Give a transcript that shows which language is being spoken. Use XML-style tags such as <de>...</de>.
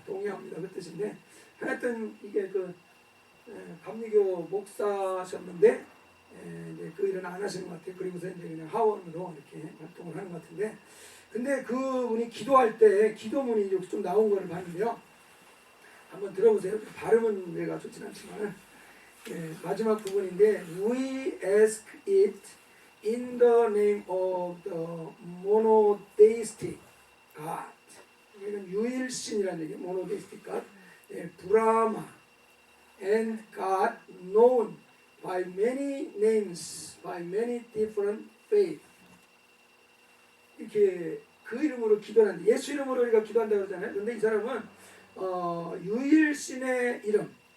<ko>동의합니다 그 뜻인데 하여튼 이게 그 감리교 목사셨는데 이제 그 일은 안 하시는 것 같아요. 그리고서 이제 그냥 하원으로 이렇게 활동을 하는 것 같은데, 근데 그분이 기도할 때 기도문이 이렇게 좀 나온 거를 봤는데요. 한번 들어보세요. 발음은 내가 좋진 않지만 마지막 부분인데</ko> <en>We ask it in the name of the monotheistic God.</en> <ko>이건 유일신이라는 얘기예요.</ko> <en>monotheistic God. 브라마 and God known by many names, by many different faiths.</en> <ko>이렇게 그 이름으로 기도하는데 예수 이름으로 우리가 기도한다고 그러잖아요. 근데 이 사람은 유일신의 이름.</ko>